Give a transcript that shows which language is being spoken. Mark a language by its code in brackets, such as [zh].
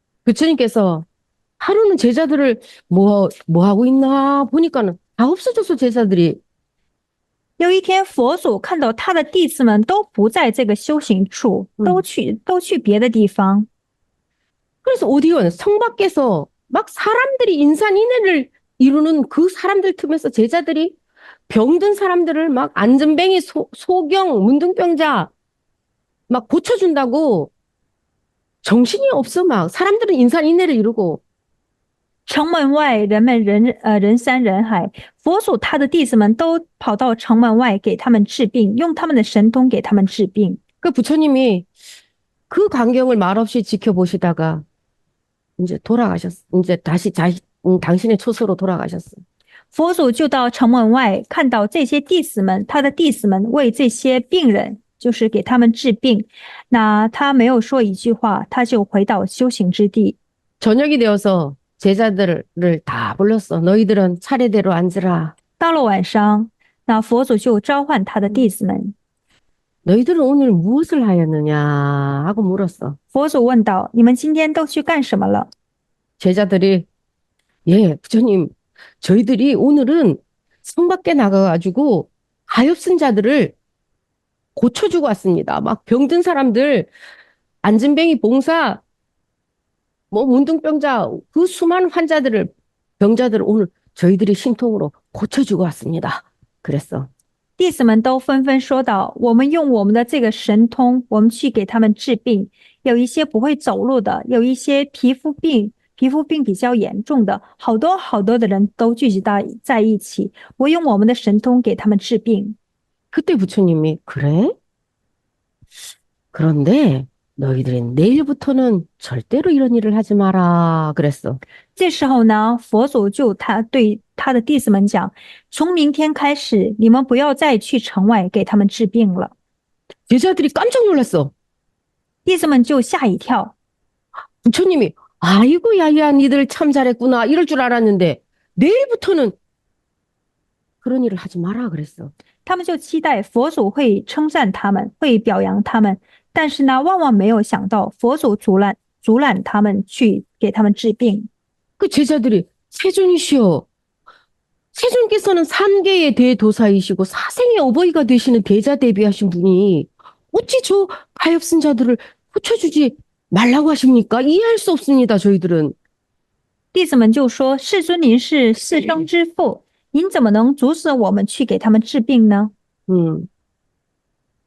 [ko] 부처님께서 하루는 제자들을 뭐 하고 있나 보니까는 다 없어졌어, 제자들이. [zh] 有一天，佛祖看到他的弟子们都不在这个修行处，都去别的地方。 [ko] 그래서 오디온 성 밖에서 막 사람들이 인산인해를 이루는 그 사람들 틈에서 제자들이 병든 사람들을 막 안전뱅이, 소경, 문둥병자 막 고쳐준다고 정신이 없어 막 사람들은 인산인해를 이루고 [zh] 城门外人们人山人海，佛祖他的弟子们都跑到城门外给他们治病，用他们的神通给他们治病。 [ko] 그 부처님이 그 광경을 말없이 지켜보시다가 이제 돌아가셨어. 이제 다시 당신의 초소로 돌아가셨어. [zh] 佛祖就到城门外，看到这些弟子们，他的弟子们为这些病人，就是给他们治病。那他没有说一句话，他就回到修行之地。 [ko] 저녁이 되어서 제자들을 다 불렀어. 너희들은 차례대로 앉으라. [zh] 到了晚上，那佛祖就召唤他的弟子们。 [ko] 너희들은 오늘 무엇을 하였느냐 하고 물었어. [zh] 佛祖问道：“你们今天都去干什么了？” [ko] 제자들이 예, 부처님, 저희들이 오늘은 성 밖에 나가가지고 가엾은 자들을 고쳐주고 왔습니다. 막 병든 사람들, 안진뱅이 봉사, 뭐 문둥병자, 그 수많은 환자들을, 병자들을 오늘 저희들이 신통으로 고쳐주고 왔습니다. 그랬어. [zh] 弟子们都纷纷说道：“我们用我们的这个神通，我们去给他们治病。有一些不会走路的，有一些皮肤病比较严重的，好多的人都聚集在一起。我用我们的神通给他们治病。” [ko] 그때 부처님이 그래? 그런데 너희들이 내일부터는 절대로 이런 일을 하지 마라 그랬어. [zh] 这时候呢，佛祖就对他的弟子们讲：“从明天开始，你们不要再去城外给他们治病了。” [ko] 제자들이 깜짝 놀랐어. [zh] 弟子们就吓一跳。 [ko] 부처님이 아이고 야야 니들 참 잘했구나 이럴 줄 알았는데 내일부터는 그런 일을 하지 마라 그랬어. [zh] 他们就期待佛祖会称赞他们，会表扬他们，但是呢，万万没有想到佛祖阻拦他们去给他们治病。 [ko] 그 제자들이 세존이시여, 세존께서는 삼계의 대도사이시고 사생의 어버이가 되시는 대자 대비하신 분이 어찌 저 가엾은 자들을 고쳐주지 말라고 하십니까? 이해할 수 없습니다, 저희들은. [zh] 弟子们就说：“世尊，您是四生之父，您怎么能阻止我们去给他们治病呢？”